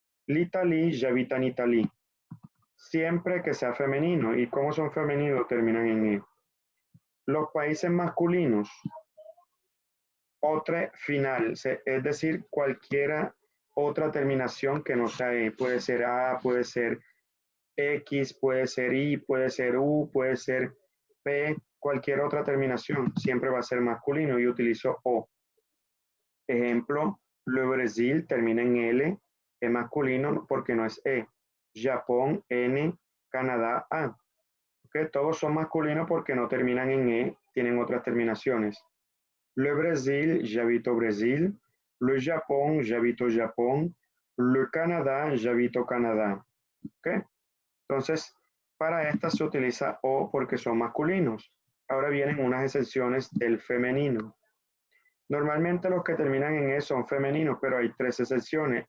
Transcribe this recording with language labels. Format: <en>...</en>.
<fr>L'Italie, j'habite en Italie.</fr> <es>Siempre que sea femenino. ¿Y cómo son femeninos? Terminan en E. Los países masculinos, otra final, es decir, cualquiera otra terminación que no sea E. Puede ser A, puede ser X, puede ser I, puede ser U, puede ser P, cualquier otra terminación, siempre va a ser masculino y utilizo O. Ejemplo, le Brasil termina en L, es masculino porque no es E. Japón, N, Canadá, A. ¿Okay? Todos son masculinos porque no terminan en E, tienen otras terminaciones.</es> <fr>Le Brasil, j'habite au Brésil. Le Japón, j'habite au Japón. Le Canadá, j'habite au Canadá. ¿Okay?</fr> <es>Entonces, para estas se utiliza O porque son masculinos. Ahora vienen unas excepciones del femenino. Normalmente los que terminan en E son femeninos, pero hay 3 excepciones.</es>